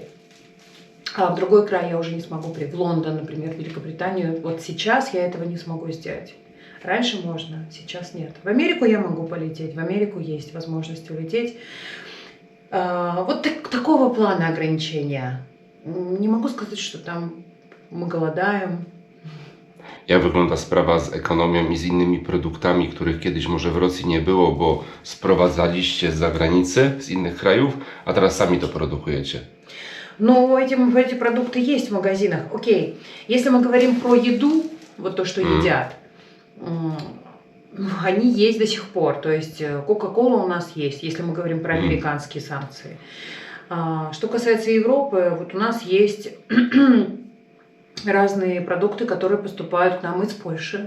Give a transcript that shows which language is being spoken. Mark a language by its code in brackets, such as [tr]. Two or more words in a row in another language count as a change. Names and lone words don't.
[ru] А в другой край я уже не смогу в Лондон, например, в Великобританию. Вот сейчас я этого не смогу сделать. Раньше можно, сейчас нет. В Америку я могу полететь, в Америку есть возможность улететь. Вот такого плана ограничения. Не могу сказать, что там мы голодаем. [pl] Jak wygląda sprawa z ekonomią i z innymi produktami, których kiedyś może w Rosji nie było, bo sprowadzaliście z zagranicy, z innych krajów, a teraz sami to produkujecie? [ru] Но эти продукты есть в магазинах. Окей, если мы говорим про еду, вот то, что едят, они есть до сих пор. То есть Кока-кола у нас есть, если мы говорим про американские санкции. Что касается Европы, вот у нас есть разные продукты, которые поступают к нам из Польши.